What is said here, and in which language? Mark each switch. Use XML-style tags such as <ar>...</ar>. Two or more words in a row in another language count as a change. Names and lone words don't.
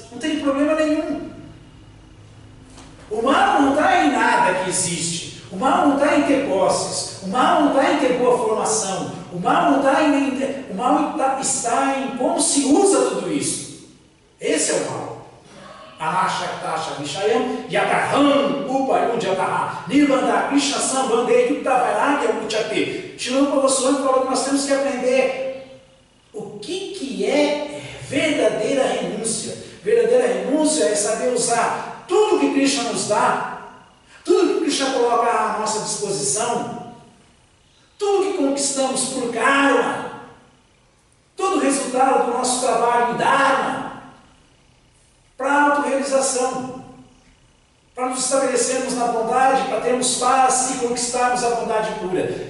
<pt>Não tem problema nenhum. O mal não está em nada que existe. O mal não está em ter posses. O mal não está em ter boa formação. O mal não está em... O mal está em como se usa tudo isso. Esse é o mal.</pt> <sa>Anashaktasha Vishayam Yataham Upayudjataha Nirbandha Krishna Sambandhe Yuktavairagya Uchate.</sa> <pt>Shilopa Goswami falou que nós temos que aprender o que é verdadeira renúncia. Verdadeira renúncia é saber usar tudo que Krishna nos dá, tudo que Krishna coloca à nossa disposição, tudo que conquistamos por karma, todo o resultado do nosso trabalho em dharma, para a autorrealização, para nos estabelecermos na bondade, para termos paz e conquistarmos a bondade pura.</pt>